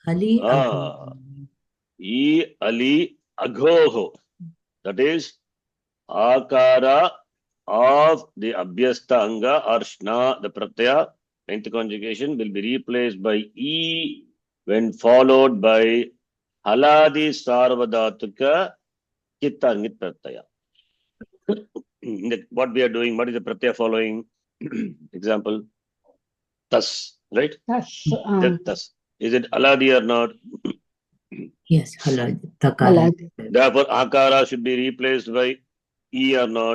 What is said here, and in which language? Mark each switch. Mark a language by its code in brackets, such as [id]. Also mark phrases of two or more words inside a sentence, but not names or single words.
[sa] E ali agoho. [en] That is akara of the [sa] abhyasta anga [en] or shna, the pratyaya, ninth conjugation will be replaced by e when followed by [sa] haladi sarvadhatuka chitta nit pratyaya. [en] What we are doing, what is the pratyaya following? Example, tas, right? Tas. Is it haladi or not? Yes, haladi. Therefore, akara should be replaced by E or not?